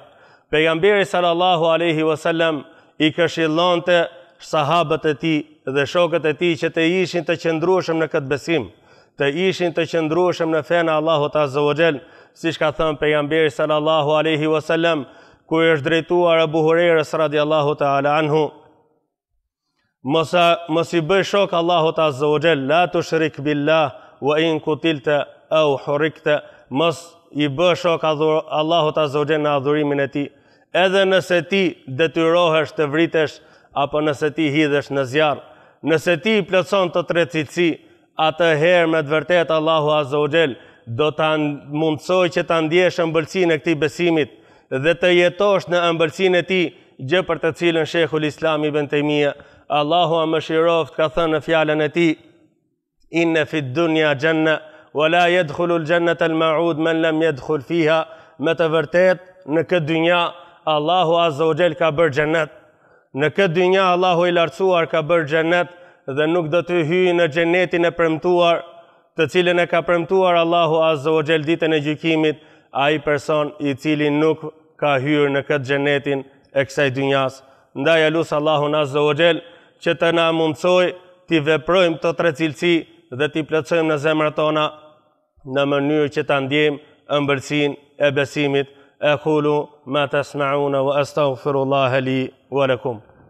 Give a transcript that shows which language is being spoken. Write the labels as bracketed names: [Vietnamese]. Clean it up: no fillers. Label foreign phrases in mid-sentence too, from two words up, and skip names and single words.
[Albanian] Pejgamberi [Arabic] صلى الله عليه وسلم [Albanian] i këshillonte sahabët e tij dhe shokët e tij që të ishin të qëndrueshëm në këtë besim, të ishin të qëndrueshëm në fenë e Allahut [Arabic] عز وجل, [Albanian] siç ka thënë pejgamberi [Arabic] صلى الله عليه وسلم [Albanian] kur është drejtuar Abu Hurairës [Arabic] رضي الله تعالى عنه: [Albanian] Mos i bëj shok Allahut [Arabic] عز وجل, لا تشرك بالله وإن قتلت أو حرقت. [Albanian] Mos i bëj shok Allahut [Arabic] عز وجل [Albanian] në adhurimin e tij, edhe nëse ti detyrohesh të vritesh apo nëse ti hidhesh në zjarr. Nëse ti i plotson të tre cilësi, atëherë me të vërtetë Allahu [Arabic] عز وجل [Albanian] do ta mundsoj që ta ndjesh ëmbëlsinë e këtij besimit dhe të jetosh në ëmbëlsinë e tij, gjë për të cilën Sheikhul Islam Ibn Taymija, Allahu mëshiroft, ka thënë në fjalën e tij: [Arabic] إن في الدنيا جنة ولا يدخل الجنة الموعود من لم يدخل فيها. [Albanian] Me të vërtetë në këtë dynja Allahu [Arabic] عز وجل [Albanian] ka bërë xhenet. Në këtë dynja Allahu i lartësuar ka bërë xhenet dhe nuk do të hyjë në xhenetin e premtuar, të cilën e ka premtuar Allahu [Arabic] عز وجل [Albanian] ditën e gjykimit, ai person i cili nuk ka hyrë në këtë xhenetin e kësaj dynjas. Ndaj elus Allahun [Arabic] عز وجل [Albanian] që të na mundsoj t'i veprojmë këto tre cilësi dhe t'i plotësojmë në zemrat tona në mënyrë që ta ndjejmë ëmbëlsinë e besimit. [Arabic] أقول ما تسمعون وأستغفر الله لي ولكم.